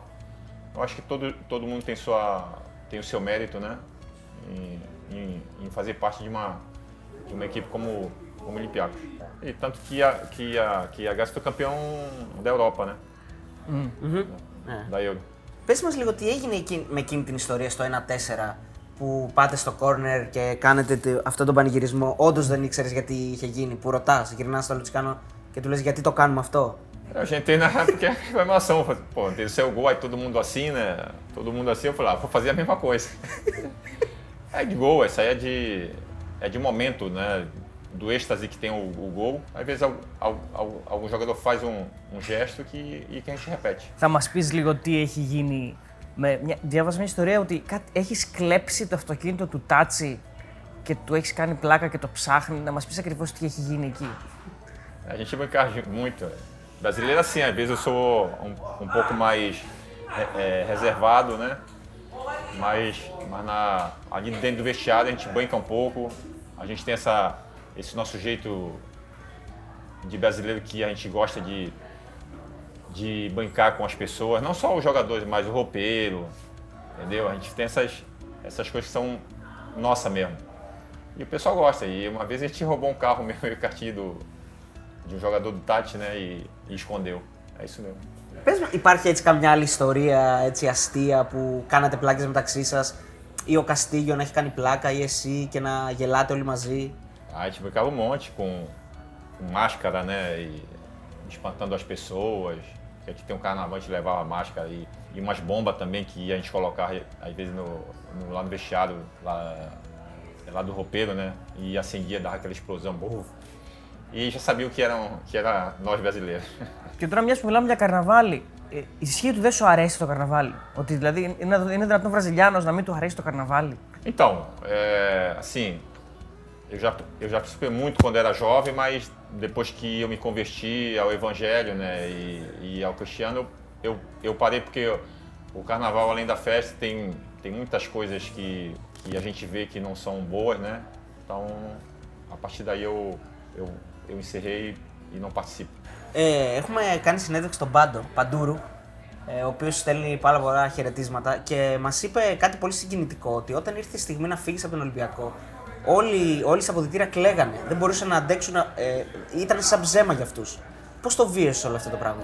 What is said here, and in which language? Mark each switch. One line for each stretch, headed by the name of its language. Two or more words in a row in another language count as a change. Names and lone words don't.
Portuguese: Eu acho que todo mundo tem o seu mérito, né? Em fazer parte de uma equipe como o Olympiacos. E tanto que a Grécia foi campeão da Europa, né? Da Euro.
Greek: Πες μας λίγο τι έγινε με εκείνη την ιστορία στο 1-4 που πάτε στο κόρνερ και κάνετε αυτόν τον πανηγυρισμό. Όντως δεν ήξερες γιατί είχε γίνει, που ρωτάς, γυρνάς στο Λουτσικάνο και του λες γιατί το κάνουμε αυτό?
Portuguese: A gente tem na época a emoção, pô, tem o seu gol, aí todo mundo assim, né? Todo mundo assim, eu falei, vou fazer a mesma coisa. É de gol, isso aí é de momento, né? Do êxtase que tem o gol. Às vezes algum jogador faz um gesto e que a gente repete.
Greek: Θα μας πεις λίγο τι έχει γίνει? Διάβασα μια ιστορία ότι έχεις κλέψει το αυτοκίνητο του Τάτσι και του έχεις κάνει πλάκα και το ψάχνει. Να μας πεις ακριβώς τι έχει γίνει εκεί.
Portuguese: A gente brinca muito. Brasileiro assim, às vezes eu sou um pouco mais reservado, né? Mas ali dentro do vestiário a gente brinca um pouco. A gente tem esse nosso jeito de brasileiro que a gente gosta de brincar com as pessoas, não só os jogadores, mas o roupeiro, entendeu? A gente tem essas coisas que são nossa mesmo. E o pessoal gosta. E uma vez a gente roubou um carro mesmo, o cartinho de um jogador do Tati, né, e escondeu. É isso mesmo.
Greek: Πες μου, υπάρχει έτσι καμιά άλλη ιστορία, έτσι αστεία, που κάνατε πλάκες μεταξύ σας ή ο Καστίγιο να έχει κάνει πλάκα ή εσύ και να γελάτε όλοι μαζί?
Portuguese: A gente brincava um monte com máscara, né, e espantando as pessoas. Que aqui tem um carnaval, a gente levava máscara e umas bombas também que a gente colocava, às vezes, lá no vestiário, lá do roupeiro, né, e acendia, dava aquela explosão, e já sabiam que era nós brasileiros.
Greek: Και τώρα, μιας που μιλάμε για καρναβάλι, ισχύει ότι δεν σου αρέσει το καρναβάλι? Ότι δηλαδή είναι δυνατόν Βραζιλιάνος να μην του αρέσει το καρναβάλι?
Portuguese: Então, assim, eu já participei muito quando era jovem, mas depois que eu me converti ao evangelho, né, e ao cristiano, eu parei porque o carnaval, além da festa, tem muitas coisas que a gente vê que não são boas, né? Então, a partir daí eu encerrei e não participo.
Greek: Έχουμε κάνει συνέντευξη στον Παντούρου, ο οποίος στέλνει πάρα πολλά χαιρετίσματα και μας είπε κάτι πολύ συγκινητικό, ότι όταν ήρθε η στιγμή να φύγεις από τον Ολυμπιακό, όλοι στα αποδυτήρια κλαίγανε, δεν μπορούσαν να αντέξουν, ήταν σαν ψέμα για αυτούς. Πώς το βίωσες όλο αυτό το πράγμα?